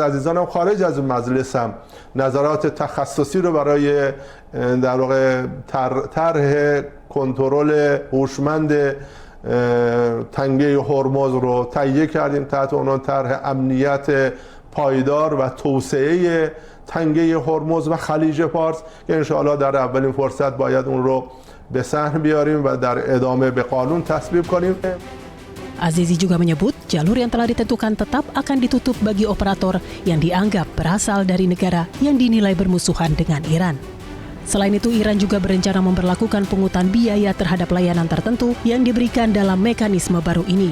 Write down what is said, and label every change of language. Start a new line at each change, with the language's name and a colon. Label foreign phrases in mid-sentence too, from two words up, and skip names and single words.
Persian: عزیزانم خارج از مجلس هم نظرات تخصصی رو برای در واقع طرح کنترل هوشمند تنگه هرمز رو تهیه کردیم تحت عنوان طرح امنیت پایدار و توسعه تنگه هرمز و خلیج فارس که انشاءالله در اولین فرصت باید اون رو به صحن بیاریم و در ادامه به قانون تصویب کنیم.
Indonesian: Azizi juga menyebut jalur yang telah ditentukan tetap akan ditutup bagi operator yang dianggap berasal dari negara yang dinilai bermusuhan dengan Iran. Selain itu, Iran juga berencana memberlakukan pungutan biaya terhadap layanan tertentu yang diberikan dalam mekanisme baru ini.